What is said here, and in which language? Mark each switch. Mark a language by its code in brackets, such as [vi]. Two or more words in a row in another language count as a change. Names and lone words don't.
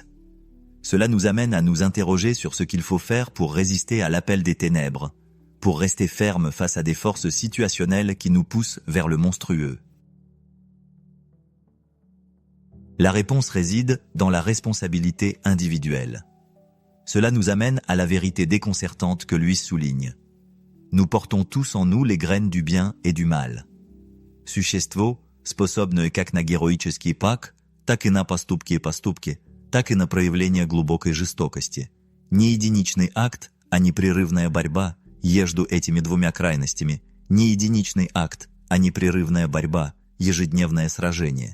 [fr] Cela nous amène à nous interroger sur ce qu'il faut faire pour résister à l'appel des ténèbres, pour rester ferme face à des forces situationnelles qui nous poussent vers le monstrueux. La réponse réside dans la responsabilité individuelle. Cela nous amène à la vérité déconcertante que Lewis souligne. Nous portons tous en nous les graines du bien et du mal. [ru] Существо способное как на героический пак, так и на поступки, так и на проявление глубокой жестокости. Не единичный акт, а непрерывная борьба между этими двумя крайностями. Не единичный акт, а непрерывная борьба, ежедневное сражение.